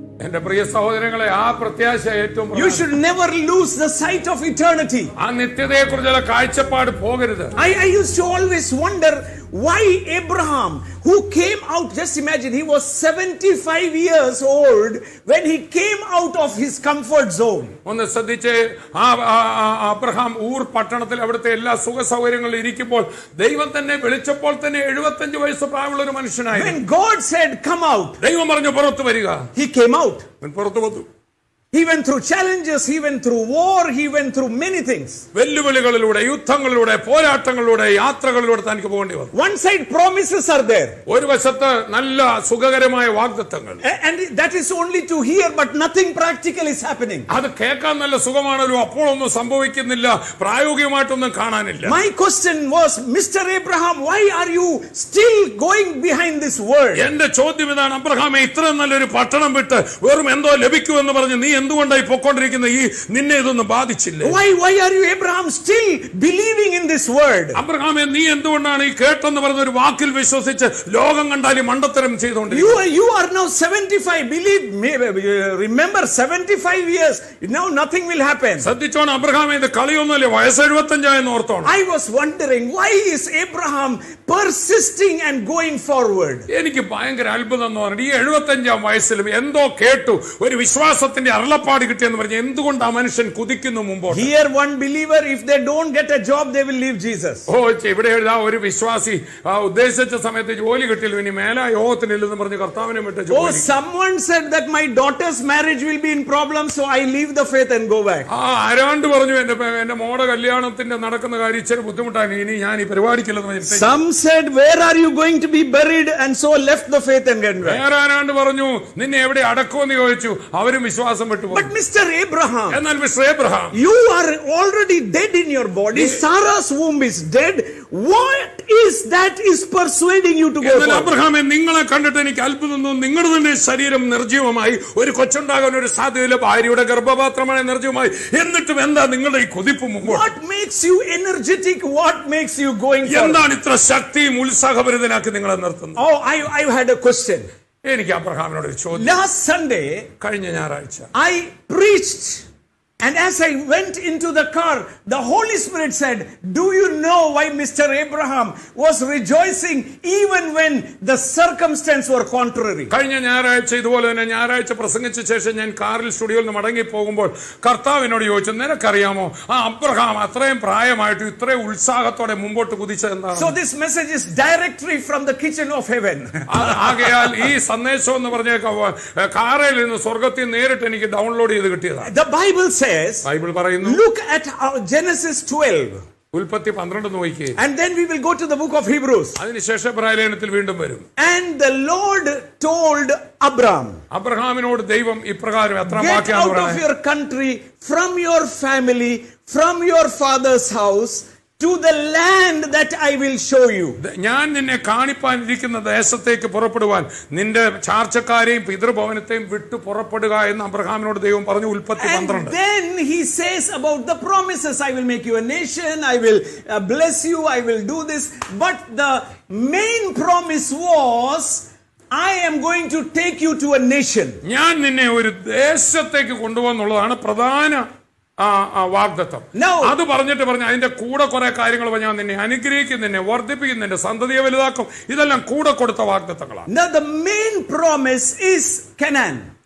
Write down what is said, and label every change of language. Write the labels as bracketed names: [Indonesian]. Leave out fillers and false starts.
[Malayalam] എന്റെ പ്രിയ സഹോദരങ്ങളെ, ആ പ്രത്യാശ ഏറ്റവും [English] You should never lose the sight of eternity. [Malayalam] ആ നിത്യതയെ കുറിച്ചുള്ള കാഴ്ചപ്പാട് പോകരുത്. [English] I used to always wonder why Abraham, who came out, just imagine, he was 75 years old when he came out of his comfort zone. [Malayalam] ഒന്ന് ശ്രദ്ധിച്ച്, Abraham ഊർ പട്ടണത്തിൽ അവിടുത്തെ എല്ലാ സുഖ സൗകര്യങ്ങളും ഇരിക്കുമ്പോൾ ദൈവം തന്നെ വിളിച്ചപ്പോൾ തന്നെ 75 വയസ്സ് പ്രായമുള്ള ഒരു മനുഷ്യനായി. [English] When God said, come out, [Malayalam] ദൈവം പറഞ്ഞു പുറത്തു വരിക, [English] he came out. [Malayalam] പുറത്തു വന്നു. [English] He went through challenges, he went through war, he went through many things. [Malayalam] വെല്ലുവിളികളിലൂടെ, യുദ്ധങ്ങളിലൂടെ, പോരാട്ടങ്ങളിലൂടെ, യാത്രകളിലൂടെ തനിക്ക് പോകേണ്ടി വന്നു. [English] One side promises are there, [Malayalam] ഒരു വശത്ത് നല്ല സുഖകരമായ വാഗ്ദത്തങ്ങൾ, [English] and that is only to hear, but nothing practical is happening. [Malayalam] അത് കേൾക്കാൻ നല്ല സുഖമാണല്ലോ, അപ്പോഴൊന്നും സംഭവിക്കുന്നില്ല, പ്രായോഗികമായിട്ടൊന്നും കാണാനില്ല. [English] My question was, Mr. Abraham, why are you still going behind this word? [Malayalam] എന്റെ ചോദ്യം ഇതാണ്, അബ്രഹാമേ, ഇത്രയും നല്ലൊരു പട്ടണം വിട്ട് വെറും എന്തോ ലഭിക്കുമെന്ന് പറഞ്ഞ് നീ എന്തുകൊണ്ടായി പൊക്കോണ്ടിരിക്കുന്ന ഈ നിന്നെ ഇതൊന്നും ബാധിച്ചില്ല? [English] Why are you, Abraham, still believing in this word? [Malayalam] അബ്രഹാമേ, നീ എന്തുകൊണ്ടാണ് ഈ കേട്ടെന്ന് പറഞ്ഞ ഒരു വാക്കിൽ വിശ്വസിച്ച് ലോകം കണ്ടാൽ ഈ മണ്ടത്തരം ചെയ്തുകൊണ്ടിരിക്കുന്നത്? [English] You are now 75. Believe me, remember 75 years. Now nothing will happen. [Malayalam] ശ്രദ്ധിച്ചോണം അബ്രഹാമേ, ഇത് കളിയൊന്നുമല്ലേ, വയസ്സ് 75 ഓർത്തോണം. [English] I was wondering, why is Abraham persisting and going forward? [Malayalam] എനിക്ക് ഭയങ്കര അത്ഭുതം എന്ന് പറഞ്ഞു, ഈ 75 വയസ്സിലും എന്തോ കേട്ടു, ഒരു വിശ്വാസത്തിന്റെ അരുളപ്പാട് കിട്ടിയെന്ന് പറഞ്ഞു, എന്തുകൊണ്ട് ആ മനുഷ്യൻ കുതിക്കുന്നു മുമ്പോട്ട്? [English] Here one believer, if they don't get a job, they will leave Jesus. [Malayalam] ഇവിടെ എഴുതാ ഒരു വിശ്വാസി ഉദ്ദേശിച്ച സമയത്ത് ജോലി കിട്ടിയില്ല, ഇനി മേലാ യോഗത്തിനില്ലെന്ന് പറഞ്ഞ് കർത്താവിനെ വിട്ട് [English] Oh, someone said that my daughter's marriage will be in problem, so I leave the faith and go back. [Malayalam] ആരാണ്ട് പറഞ്ഞു എന്റെ മോടെ കല്യാണത്തിന്റെ നടക്കുന്ന കാര്യം ഇച്ചിരി ബുദ്ധിമുട്ടാണ്, ഇനി ഞാൻ ഈ പരിപാടിക്കില്ലെന്ന് പറഞ്ഞു. [English] Some said, where are you going to be buried, and so left the faith and went back. [Malayalam] വേറെ ആരാണ്ട് പറഞ്ഞു നിന്നെ എവിടെ അടക്കുമെന്ന് ചോദിച്ചു, അവരും വിശ്വാസം നഷ്ടപ്പെട്ടു [English] But Mr. Abraham, [Malayalam] എന്നാൽ mister Abraham, [English] you are already dead in your body. Sarah's womb is dead. What is that is persuading you to go [Malayalam] എന്നാൽ [English] forward? [Malayalam] അബ്രഹാമെ, നിങ്ങളെ കണ്ടിട്ട് എനിക്ക് അത്ഭുതം തോന്നുന്നു. നിങ്ങളുടെ തന്നെ ശരീരം നിർജ്ജീവമായി, ഒരു കൊച്ചുണ്ടാകാൻ ഒരു സാധ്യതയില്ല, ഭാര്യയുടെ ഗർഭപാത്രമായ നിർജ്ജീവമായി, എന്നിട്ടും എന്താ നിങ്ങളുടെ ഈ കൊതിപ്പ് മുമ്പോട്ട്? [English] What makes you energetic? What makes you going forward? [Malayalam] എന്താണ് ഇത്ര ശക്തിയും ഉത്സാഹഭരിതനാക്കി നിങ്ങളെ നിർത്തുന്നത്? [English] Oh, I had a question. [Malayalam] എനിക്ക് അബ്രഹാമിനോട് ഒരു ചോദ്യം. [English] Last Sunday, [Malayalam] കഴിഞ്ഞ ഞായറാഴ്ച [English] I preached, and as I went into the car, the Holy Spirit said, do you know why Mr. Abraham was rejoicing even when the circumstances were contrary? [Malayalam] കഴിഞ്ഞ ഞായറാഴ്ച ഇതുപോലെ തന്നെ ഞായറാഴ്ച പ്രസംഗിച്ച ശേഷം ഞാൻ കാറിൽ സ്റ്റുഡിയോയിൽ നിന്ന് മടങ്ങി പോകുമ്പോൾ കർത്താവിനോട് ചോദിച്ചു, നിനക്കറിയാമോ ആ അബ്രഹാം അത്രയും പ്രായമായിട്ട് ഇത്രയും ഉത്സാഹത്തോടെ മുമ്പോട്ട് കുതിച്ചത് എന്താണ്? [English] So this message is directly from the kitchen of heaven. [Malayalam] ആകയാൽ ഈ സന്ദേശം എന്ന് പറഞ്ഞ കാറിൽ നിന്ന് സ്വർഗത്തിൽ നേരിട്ട് എനിക്ക് ഡൗൺലോഡ് ചെയ്ത് കിട്ടിയതാണ്. [English] The Bible says, [Malayalam] ബൈബിൾ പറയുന്നു, [English] look at Genesis 12. [Malayalam] ഉൽപ്പത്തി 12 നോക്കിയേ. [English] And then we will go to the book of Hebrews. [Malayalam] അതിനുശേഷം ഇബ്രാഹിലേഖനത്തിൽ വീണ്ടും വരും. [English] And the Lord told Abraham, [Malayalam] അബ്രഹാമിനോട് ദൈവം ഇപ്രകാരം എത്ര [English] get [Malayalam] വാക്യാണ് [English] out of [Malayalam] പറയുന്നത്? [English] your country, from your family, from your father's house, to the land that I will show you. [Malayalam] ഞാൻ നിന്നെ കാണിപ്പാനിരിക്കുന്ന ദേശത്തേക്ക് പുറപ്പെടുവാൻ നിന്റെ ചാർച്ചക്കാരെയും പിതൃഭവനത്തെയും വിട്ടു പുറപ്പെടുക എന്ന് അബ്രഹാമിനോട് ദൈവം പറഞ്ഞു. ഉൽപ്പത്തി 12. [English] And then he says about the promises, I will make you a nation, I will bless you, I will do this. But the main promise was, I am going to take you to a nation. [Malayalam] ഞാൻ നിന്നെ ഒരു ദേശത്തേക്ക് കൊണ്ടുപോകുന്നുള്ളതാണ് പ്രധാന വാഗ്ദത്തം. അത് പറഞ്ഞിട്ട് പറഞ്ഞു അതിന്റെ കൂടെ കുറെ കാര്യങ്ങൾ ഞാൻ നിന്നെ അനുഗ്രഹിക്കും, നിന്നെ വർദ്ധിപ്പിക്കും, നിന്റെ സന്തതിയെ വലുതാക്കും. ഇതെല്ലാം കൂടെ കൊടുത്ത വാഗ്ദത്തങ്ങളാണ്. [English] Now the main promise is Canaan.